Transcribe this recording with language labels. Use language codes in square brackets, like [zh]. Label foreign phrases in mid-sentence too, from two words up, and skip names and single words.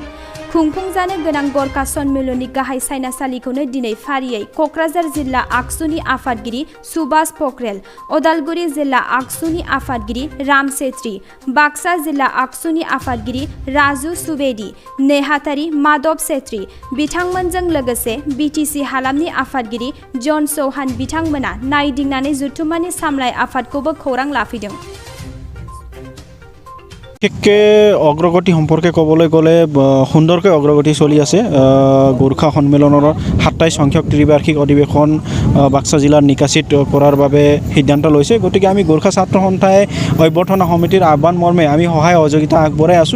[brx] खुंफुंजानो गोनां गरखा सन्मेलननि गाहाय सायनासालिखौनो दिनै फारियै क'क्राझार जिल्ला आगसुनि आफादगिरि सुभाष पक्रेल, अदालगुरि जिल्ला आगसुनि आफादगिरि राम छेत्री, बाक्सा जिल्ला आगसुनि आफादगिरि राजु सुवेदी, नेहाथारि माधव छेत्री बिथांमोनजों लोगोसे बिटिसि हालामनि आफादगिरि जन चौहान बिथांमोना नायदिंनानै जुथुम्मानि सामलाय आफादखौबो खौरां लाफैदों। [as] বিশেষকৈ অগ্ৰগতি সম্পৰ্কে ক'বলৈ গ'লে সুন্দৰকৈ অগ্ৰগতি চলি আছে। গোৰ্খা সন্মিলনৰ 27 সংখ্যক ত্ৰিবাৰ্ষিক অধিৱেশন বাক্সা জিলাৰ নিকাচিত কৰাৰ বাবে সিদ্ধান্ত লৈছে। গতিকে আমি গোৰ্খা ছাত্ৰ সন্থাই অভ্যৰ্থনা সমিতিৰ আহ্বান মৰ্মে আমি সহায় সহযোগিতা আগবঢ়াই আছোঁ।